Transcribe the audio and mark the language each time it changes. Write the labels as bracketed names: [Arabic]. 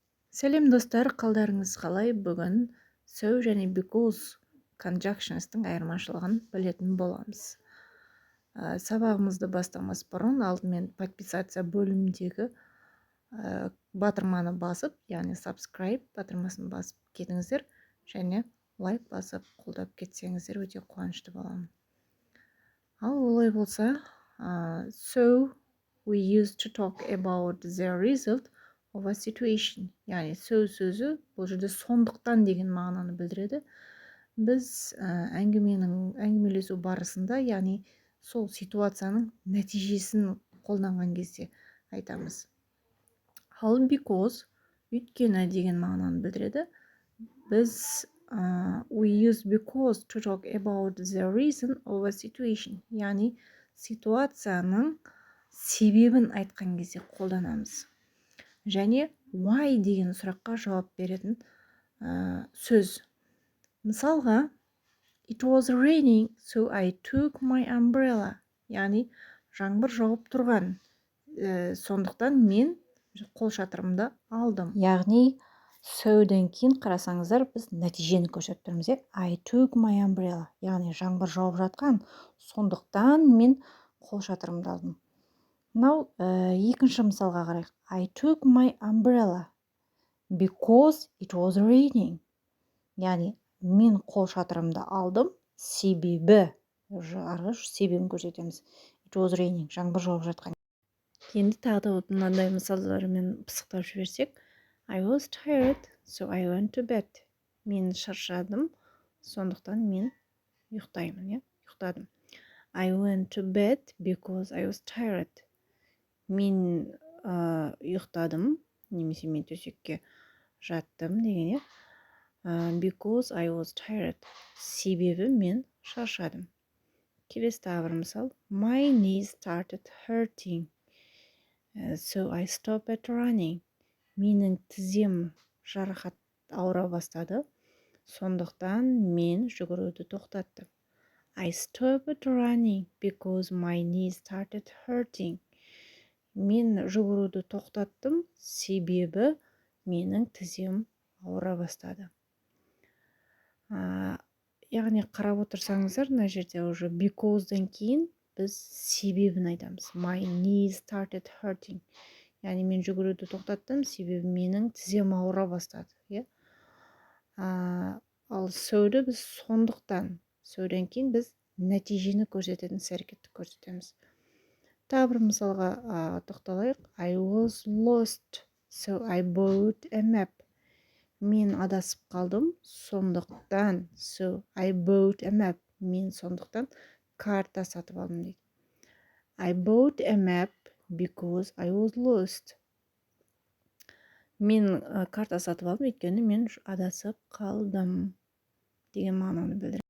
[Kazakh] Сәлем достар, қалдарыңыз қалай? Бүгін so және because conjunctions'тың айырмашылығын білетін боламыз. Сабағымызды бастамас бұрын алдымен подписация бөліміндегі батырманы басып, яғни subscribe батырмасын басып кетіңіздер, және лайк басып қолдап кетсеңіздер өте қуанышты боламын. Ал олай болса, [English] so we used to talk about the result of a situation. [Kazakh] Яғни сөзі бұл жерде сондықтан деген мағынаны білдіреді. Біз әңгімелесу барысында, яғни сол ситуацияның нәтижесін қолданған кезде айтамыз. Ал because өйткені деген мағынаны білдіреді. [English] Біз we use because to talk about the reason of a situation. [Kazakh] Яғни ситуацияның себебін айтқан кезде қолданамыз. Және why деген сұраққа жауап беретін сөз. [English] Мысалға, it was raining, so I took my umbrella. [Kazakh] Яғни жаңбыр жауып тұрған, сондықтан мен қолшатырымды алдым. Яғни со'дан кейін қарасаңыздар, біз нәтижені көрсетіп тұрмыз. [English] I took my umbrella. [Kazakh] Яғни жаңбыр жауып жатқан, сондықтан мен қолшатырымды алдым. Мынау екінші мысалға қарайық. [English] I took my umbrella because it was raining. [Kazakh] Яғни мен қолшатырымды алдым, себебі, себебін көрсетеміз. [English] It was raining, [Kazakh] жаңбыр жауып жатқан. Енді тағы да мынандай мысалдармен пысықтап жіберсек. [English] I was tired, so I went to bed. [Kazakh] Мен шаршадым, сондықтан мен ұйықтаймын, ұйықтадым. [English] I went to bed because I was tired. [Kazakh] Мен ұйықтадым, немесе мен төсекке жаттым деген. [English] Because I was tired. [Kazakh] Себебі мен шаршадым. Келесі тағы бір мысал. [English] My knees started hurting, so I stopped running. [Kazakh] Менің тізем жарақат ауыра бастады, сондықтан мен жүгіруді тоқтаттым. [English] I stopped running because my knees started hurting. [Kazakh] Мен жүгіруді тоқтаттым, себебі менің тізем ауыра бастады. Яғни қарап отырсаңыздар, мына жерде уже because'дан кейін біз себебін айтамыз. [English] My knees started hurting. [Kazakh] Яғни мен жүгіруді тоқтаттым, себебі менің тізем ауыра бастады. Ал so'ды біз сондықтан, со'дан кейін біз нәтижені көрсететін іс-әрекетті көрсетеміз. Тағы бір мысалға тоқталайық. [English] I was lost, so I bought a map. [Kazakh] Мен адасып қалдым, сондықтан, [English] so I bought a map. [Kazakh] Мен сондықтан карта сатып алдым дейді. [English] I bought a map because I was lost. [Kazakh] Мен карта сатып алдым, өйткені мен адасып қалдым деген мағынаны білдіреді.